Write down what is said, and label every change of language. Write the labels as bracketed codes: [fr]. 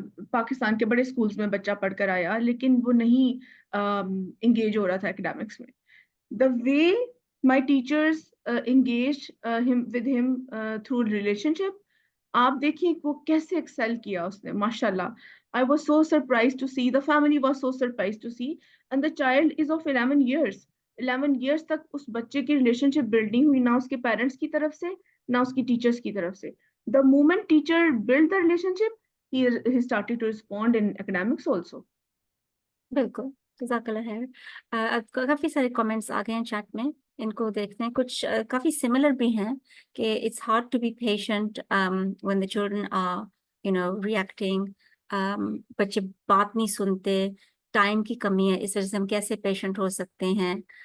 [ur] پاکستان کے بڑے اسکولس میں بچہ پڑھ کر آیا لیکن وہ نہیں انگیج ہو رہا تھا اکیڈمکس میں. [en] The way my teachers engaged with him through relationship, [ur] آپ دیکھیں وہ کیسے ایکسل کیا اس نے ماشاء اللہ. [en] I was so surprised to see, the family was so surprised to see, and the child is of 11 years. [ur] 11 years تک اس بچے کی ریلیشن شپ بلڈ نہیں ہوئی، نہ اس کے پیرنٹس کی طرف سے نہ اس کی ٹیچرس کی طرف سے. [en] The moment teacher built the relationship, he started to respond in academics also. [ur] بالکل، جزاک اللہ خیر. کافی سارے کامنٹس آ گئے ہیں چیٹ میں، ان کو دیکھتے ہیں. کچھ کافی سملر بھی ہیں کہ [en] It's hard to be patient when the children are reacting. [ur] بچے بات نہیں سنتے، ٹائم کی کمی ہے، اس وجہ سے ہم کیسے پیشنٹ ہو سکتے ہیں.